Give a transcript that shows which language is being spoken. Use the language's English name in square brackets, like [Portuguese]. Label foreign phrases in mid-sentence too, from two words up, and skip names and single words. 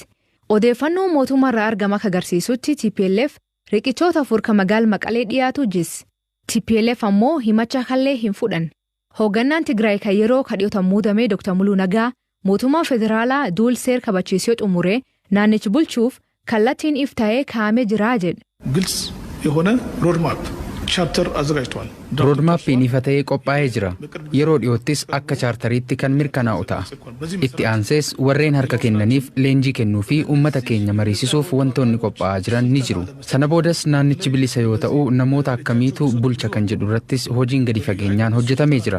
[Oromo] Odeeffannoo mootummaarraa argama akka agarsiisutti TPLF riqichoota 4 kan magaala Maqalee dhiyaatu jis. TPLF ammoo himacha kallee hin fudhan. Hooggannaan Tigraay kan yeroo kadhiyootan muudame Dr. Muluu Nagaa mootummaa federaalaa duul seer kabachiisee xumuree naannichi bulchuuf kallattiin iftaa'ee kaa'amee jira jedhe. [Amharic] ግልጽ የሆነ [English] roadmap charter [Amharic] አዘጋጅቷል። [Oromo] roodmaappiin ifa ta'ee qophaa'ee jira. Yeroo dhiyoottis akka chaartariitti kan mirkanaa'u ta'a. Itti aansees warreen harka kennaniif leenjii kennuu fi uummata keenya mariisisuuf wantoonni qophaa'aa jiran ni jiru. Sana boodas naannichi bilisa yoo ta'u namoota akkamiitu bulcha kan jedhu irrattis hojiin gadi fageenyaan hojjetamee jira.